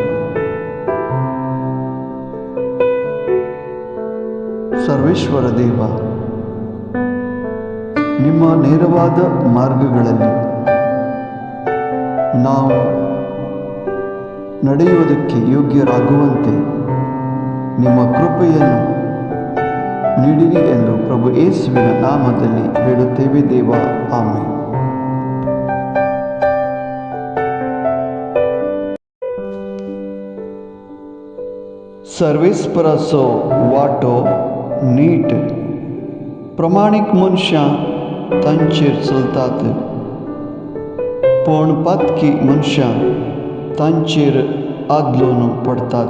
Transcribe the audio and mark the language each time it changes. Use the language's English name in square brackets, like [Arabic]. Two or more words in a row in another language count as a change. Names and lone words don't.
[Kannada] ಸರ್ವೇಶ್ವರ ದೇವ, ನಿಮ್ಮ ನೇರವಾದ ಮಾರ್ಗಗಳಲ್ಲಿ ನಾವು ನಡೆಯುವುದಕ್ಕೆ ಯೋಗ್ಯರಾಗುವಂತೆ ನಿಮ್ಮ ಕೃಪೆಯನ್ನು ನೀಡಿರಿ ಎಂದು ಪ್ರಭು ಯೇಸುವಿನ ನಾಮದಲ್ಲಿ ಬೇಡುತ್ತೇವೆ ದೇವ. ಆಮೆನ್. [Konkani] सर्वेस्पर सो वाटो नीट प्रमाणिक मनुष्य तांचेर चलतात, पण पातकी मनुष्य तांचेर आदलोन पडतात.